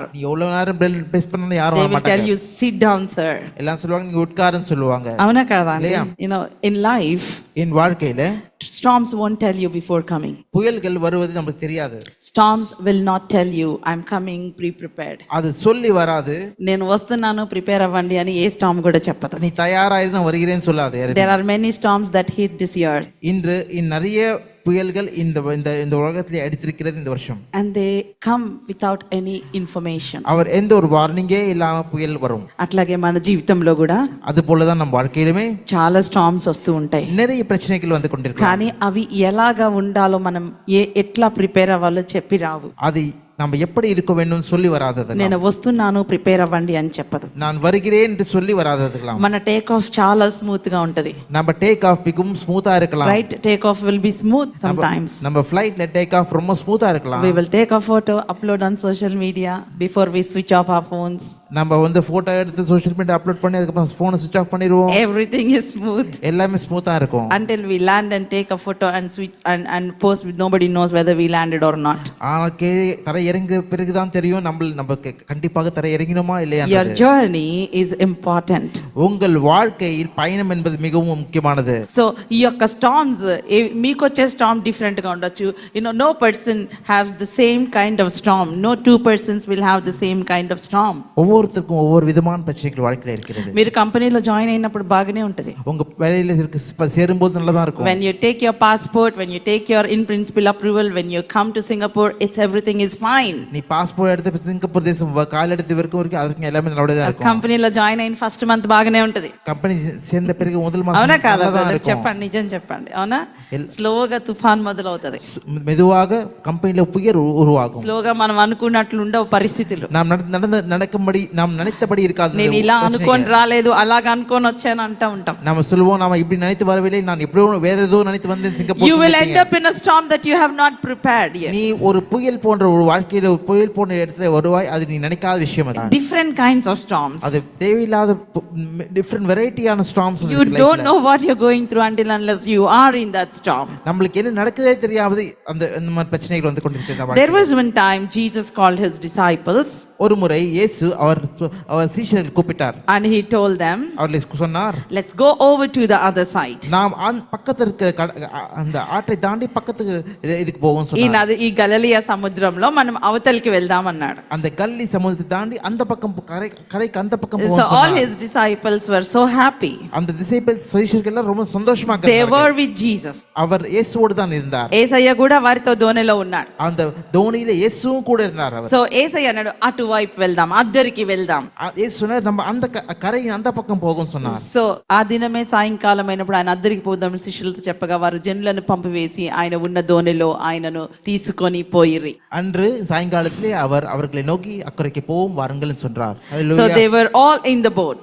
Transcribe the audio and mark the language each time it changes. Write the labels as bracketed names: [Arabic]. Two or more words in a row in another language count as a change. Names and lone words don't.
[Tamil] நீ எவ்வளவு நேரம் [English] bell press [Tamil] பண்ணாலும் யாரும் [English] They [Tamil] வர [English] will tell [Tamil] மாட்டாங்க. [English] you sit down sir. [Tamil] எல்லாம் சொல்லுவாங்க நீ உட்காருன்னு சொல்லுவாங்க. [Telugu] అవునా కాదా? [Tamil] இல்லையா? [English] You know, in life [Tamil] என் வாழ்க்கையில [English] storms won't tell you before coming. [Tamil] புயல்கள் வருவது நமக்கு தெரியாது. [English] Storms will not tell you I'm coming pre-prepared. [Tamil] அது சொல்லி வராது. [Telugu] నేను వస్తున్నాను ప్రిపేర్ అవ్వండి అని ఏ స్టార్మ్ కూడా చెప్పదు. [Tamil] நீ తయారాయి நான் வருகிறேன்னு சொல்லாது. [English] There are many storms that hit this year. [Tamil] இன்று நிறைய புயல்கள் இந்த உலகத்திலே அடித்திருக்கிறது இந்த வருஷம். [English] And they come without any information. [Tamil] அவர் எந்த ஒரு வார்னிங்கே இல்லாம புயல் வரும். [Telugu] అట్లాగే మన జీవితంలో కూడా [Tamil] அது போலதான் நம்ம வாழ்க்கையிலுமே [Telugu] చాలా స్టార్మ్స్ వస్తూ ఉంటాయి. [Tamil] நிறைய பிரச்சனைகள் வந்து கொண்டிருக்கும். [Telugu] కానీ అవి ఎలాగా ఉండాలో మనం ఎట్లా ప్రిపేర్ అవ్వాలో చెప్పి రావు. [Tamil] அது நம்ம எப்படி இருக்க வேண்டும் சொல்லி வராதது. [Telugu] నేను వస్తున్నాను ప్రిపేర్ అవ్వండి అని చెప్పదు. [Tamil] நான் வருகிறேன் என்று சொல்லி வராததுலாம். [Telugu] మన [English] take off [Telugu] చాలా స్మూత్ గా ఉంటది. [Tamil] நம்ம [English] take off [Tamil] மிகவும் ஸ்மூத்தா இருக்கலாம். [English] right take off will be smooth sometimes. [Tamil] நம்ம ஃளைட்ல [English] take off [Tamil] ரொம்ப ஸ்மூத்தா இருக்கலாம். [English] We will take a photo, upload on social media before we switch off our phones. [Tamil] நம்ம வந்து போட்டோ எடுத்து [English] social media upload [Tamil] பண்ணி அதுக்கு அப்புறம் ஃபோனை [English] switch off [Tamil] பண்ணிடுவோம். [English] Everything is smooth [Tamil] எல்லாமே ஸ்மூத்தா இருக்கும். [English] until we land and take a photo and switch and post with nobody knows whether we landed or not. [Tamil] ஆனால் கீழே தரை இறங்க பிறகுதான் தெரியும் நம்ம கண்டிப்பாக தரை இறங்கினோமா இல்லையா. [English] Your journey is important. [Tamil] உங்கள் வாழ்க்கையில் பயணம் என்பது மிகவும் முக்கியமானது. [Telugu] So ఈ యొక్క storms మీకు వచ్చే storm different గా ఉండొచ్చు. [English] You know, no person has the same kind of storm. No two persons will have the same kind of storm. [Tamil] ஒவ்வொருத்தருக்கும் ஒவ்வொரு விதமான பிரச்சனைகள் வாழ்க்கையில இருக்கிறது. [Telugu] మీరు కంపెనీలో జాయిన్ అయినప్పుడు బాగానే ఉంటది. [Tamil] உங்க வேலையில சேரும்போது நல்லதா இருக்கும். [English] When you take your passport, when you take your in principle approval, when you come to Singapore, it's everything is fine. [Tamil] நீ பாஸ்போர்ட் எடுத்து சிங்கப்பூர் தேசம் கால் எடுத்து வரைக்கும் அதுக்கு எல்லாமே நல்லதா இருக்கும். [Telugu] కంపెనీలో జాయిన్ అయిన [English] first month [Telugu] బాగానే ఉంటది. [Tamil] కంపెనీ சேர்ந்த பிறகு முதல் மாசம் [Telugu] అవునా కాదా [Tamil] நல்லதா [Telugu] బ్రదర్? [Tamil] இருக்கும். [Telugu] చెప్పండి, నిజం చెప్పండి. అవునా? స్లోగా తుఫాన్ మొదలవుతది. [Tamil] மெதுவாக கம்பெனில புயல் உருவாகும். [Telugu] స్లోగా మనం అనుకున్నట్లు ఉండవు పరిస్థితులు. [Tamil] நாம் நடக்கும்படி நாம் நினைத்தபடி இருக்காது. [Telugu] నేను ఇలా అనుకొని రాలేదు, అలాగ అనుకొని వచ్చాను అంటూ ఉంటాం. [Tamil] நாம சொல்லுவோம் நாம இப்படி நினைத்து வரவில்லை, நான் எப்படியோ வேற ஏதோ நினைத்து வந்தேன் சிங்கப்பூர். [English] You will end up in a storm that you have not prepared yet. [Tamil] நீ ஒரு புயல் போன்ற ஒரு வாழ்க்கையில ஒரு புயல் போன்ற இடத்துல வருவாய். அது நீ நினைக்காத விஷயம் அது. [English] Different kinds of storms. [Tamil] அது தேவையில்லாத டிஃபரண்ட் வெரைட்டியான ஸ்டார்ம்ஸ். [English] You don't know what you're going through until unless you are in that storm. [Tamil] நமக்கு என்ன நடக்குதே தெரியாது. அந்த மாதிரி பிரச்சனைகள் வந்து கொண்டிருக்கிறது. [English] There was one time Jesus called his disciples. [Tamil] ஒரு முறை இயேசு அவர் அவர் சீஷர்கள் கூப்பிட்டார். [English] and he told them, [Tamil] அவர்களுக்கு சொன்னார், [English] let's go over to the other side. [Tamil] நாம் பக்கத்துல இருக்க அந்த ஆற்றை தாண்டி பக்கத்துக்கு இதுக்கு போவோம் சொன்னார். [Telugu] ఈ గలిలయ సముద్రంలో మనం అవతలికి వెళ్దాం అన్నాడు. [Tamil] அந்த கல்லி சமுத்திரத்தை தாண்டி அந்த பக்கம் கரைக்கு அந்த பக்கம் [English] So [Tamil] போவோம் [English] all [Tamil] சொன்னார். [English] his disciples were so happy. [Tamil] அந்த disciples சீஷர்கள் எல்லாம் ரொம்ப சந்தோஷமா [English] They [Tamil] இருந்தார்கள். [English] were with Jesus. [Tamil] அவர் இயேசுவோடு தான் இருந்தார். [Telugu] యేసయ్య కూడా వారితో దోణిలో ఉన్నాడు. [Tamil] அந்த தோணியில இயேசுவும் கூட இருந்தார். அவர் [Telugu] సో యేసయ్య అన్నాడు అటువైపు వెళ్దాం, అద్దరికి వెళ్దాం. [Tamil] இயேசு சொன்னார், நம்ம அந்த கரையின் அந்த పక్కం போகும் சொன்னார். [Telugu] సో ఆ దినమే సాయంకాలం అయినప్పుడు ఆయన అద్దరికి పోదాం శిష్యులతో చెప్పగా వారు జనులను పంపివేసి ఆయన ఉన్న దోణిలో ఆయనను తీసుకొని పోయిరి. [Tamil] அன்று சாயங்காலத்திலே அவர் அவர்களை நோக்கி அக்கறைக்கு போவோம் வாருங்கள் சொன்னார். [English] So they were all in the boat.